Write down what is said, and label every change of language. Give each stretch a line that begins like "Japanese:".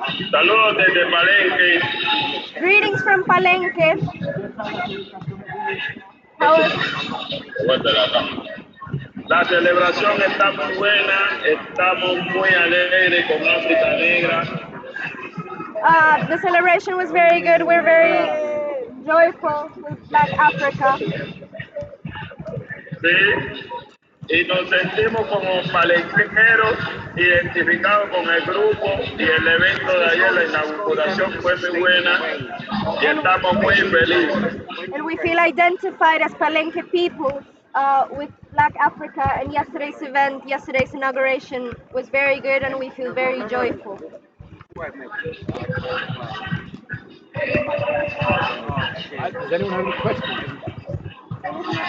Spanish: Saludos desde Palenque.
English: Greetings from Palenque.
Spanish: La celebración está muy buena, estamos muy alegres con África Negra.
English: The celebration was very good. We're very joyful with Black Africa.
Spanish: Sí, y nos sentimos como palenqueros identificados con el grupo y el evento de ayer, la inauguración fue muy buena y estamos muy felices.
English: And we feel identified as Palenque people with Black Africa, and yesterday's event, yesterday's inauguration was very good and we feel very joyful. Does anyone have any questions?